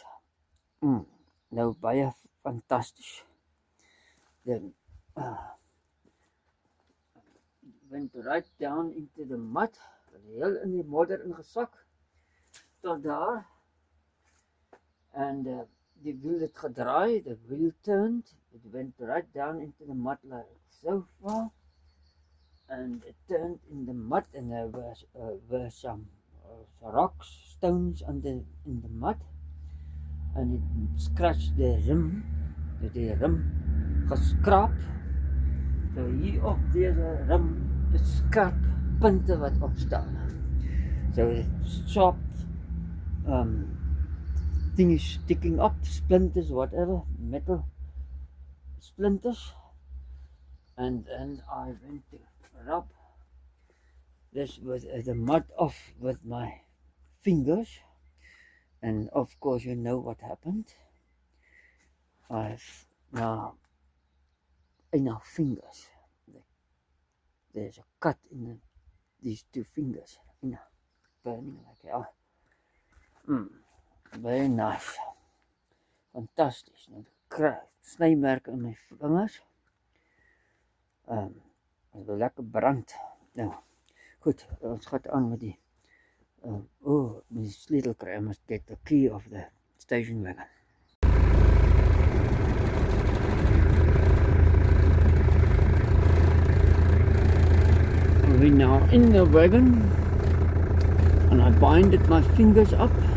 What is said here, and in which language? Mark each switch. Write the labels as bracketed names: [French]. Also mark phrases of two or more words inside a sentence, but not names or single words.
[Afrikaans] Nou baie fantasties. [English] Then went right down into the mud, [Afrikaans] heel in die modder ingesak tot daar. And die wheel het gedraai, [English] the wheel turned, it went right down into the mud like so far, and it turned in the mud, and there were some rocks, stones in the mud, and it scratched the rim, [Afrikaans] die rim geskraap. So hier op deze rim is skerp punte wat opstaan. [English] So sharp things sticking up, splinters, whatever, metal splinters, and then I went to rub this with the mud off with my fingers, and of course you know what happened. I've now enough fingers. There's a cut in these two fingers, burning like hell. Very nice, [Afrikaans] fantasties. Nou snymerke in my vingers. Het wil lekker brand. Nou, goed, ons gaan aan met die met die sleutel kry. [English] I must get the key of the station wagon. We're now in the wagon, and I binded my fingers up.